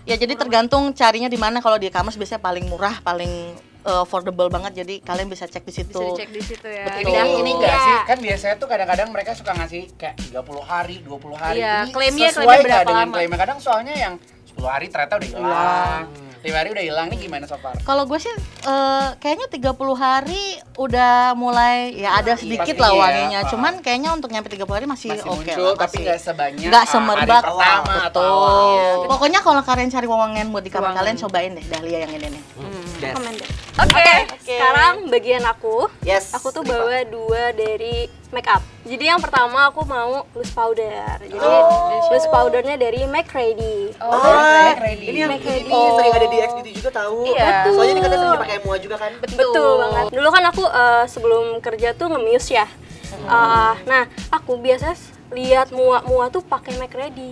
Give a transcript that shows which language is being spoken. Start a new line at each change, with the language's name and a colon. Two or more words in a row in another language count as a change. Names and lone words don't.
Indonesian: Ya jadi tergantung carinya di mana. Kalau di e-commerce biasanya paling murah, paling affordable banget. Jadi kalian bisa cek di situ. Bisa dicek di situ ya. Betul. Ini enggak Iya. sih? Kan biasanya tuh kadang-kadang mereka suka ngasih kayak 30 hari, 20 hari. Iya, Ini klaimnya sesuai berapa nggak dengan lama? klaimnya? Kadang soalnya yang 10 hari ternyata udah hilang. 5 hari udah hilang, nih gimana
English: so far?
Indonesian: Kalau gue sih kayaknya 30 hari udah mulai ya ada sedikit Pasti lah iya. wanginya. Cuman kayaknya untuk nyampe 30 hari masih Masih oke muncul, lah, tapi masih. nggak sebanyak Nggak hari semerbak pertama atau betul. awal. Pokoknya kalau kalian cari wangian buat di kamar Wangi. kalian cobain deh Dahlia yang ini nih. Best. Oke, sekarang bagian aku. Yes. Aku tuh bawa 2 dari make up. Jadi yang pertama aku mau
English: loose powder.
Indonesian: Jadi
English: loose powdernya
Indonesian: dari McReady. Ini yang McReady. ini sering ada di XBT juga tahu. Iya. Soalnya ini katanya sering dipakai MUA juga kan. Betul banget. Dulu kan aku sebelum kerja tuh nge-muse ya. Nah, aku biasa lihat mua tuh pakai McReady.